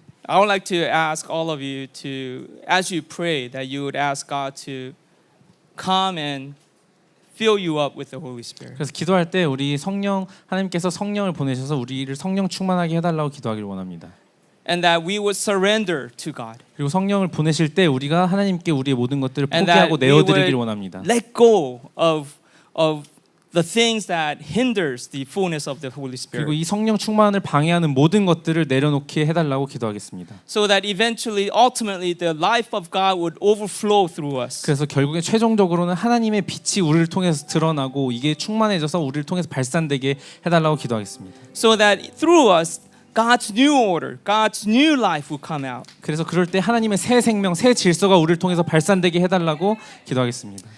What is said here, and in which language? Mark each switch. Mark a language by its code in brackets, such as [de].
[en] I would like to ask all of you to, as you pray, that you would ask God to come and fill you up with the Holy Spirit. [ko] 그래서 기도할 때 우리 하나님께서 성령을 보내셔서 우리를 성령 충만하게 해달라고 기도하기를 원합니다. [en] And that we would surrender to God. [ko] 그리고 성령을 보내실 때 우리가 하나님께 우리의 모든 것들을 [en] And that [ko] 포기하고 [en] we would [ko] 내어드리기를 원합니다. [en] let go of the things that hinders the fullness of the Holy [ko] 그리고 [en] Spirit. [ko] 이 성령 충만을 방해하는 모든 것들을 내려놓게 해달라고 기도하겠습니다. [en] So that eventually, ultimately, the life of God would overflow through us. [ko] 그래서 결국에 최종적으로는 하나님의 빛이 우리를 통해서 드러나고 이게 충만해져서 우리를 통해서 발산되게 해달라고 기도하겠습니다. [en] So that through us, God's new order, God's new life will come out. [ko] 그래서 그럴 때 하나님의 새 생명, 새 질서가 우리를 통해서 발산되게 해달라고 기도하겠습니다.